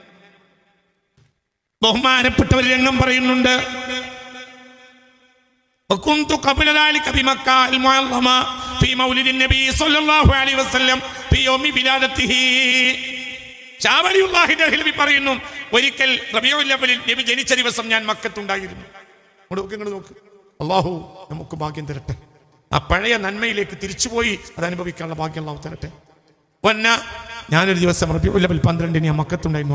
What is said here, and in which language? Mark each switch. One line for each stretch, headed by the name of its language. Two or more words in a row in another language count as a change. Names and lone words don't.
Malayalam: ബഹുമാനപ്പെട്ട ഒരു രംഗം പറയുന്നുണ്ട്
Arabic: وكنت قبل ذلك بمكة المعظمة في مولد النبي صلى الله عليه وسلم في يوم ولادته.
Malayalam: ഷാ വലിയുല്ലാഹി ദഹ്ലവി പറയുന്നു, ഒരിക്കൽ റബീഉൽ അവ്വലിൽ നബി ജനിച്ച ദിവസം ഞാൻ മക്കത്തുണ്ടായിരുന്നു. നോക്ക്, അല്ലാഹു നമുക്ക് ഭാഗ്യം തരട്ടെ. ആ പഴയ നന്മയിലേക്ക് തിരിച്ചുപോയി അത് അനുഭവിക്കാനുള്ള ഭാഗ്യം അല്ലാഹു തരട്ടെ. ഞാനൊരു ദിവസം റബീഉൽ അവ്വൽ 12 ഞാൻ മക്കത്തുണ്ടായിരുന്നു.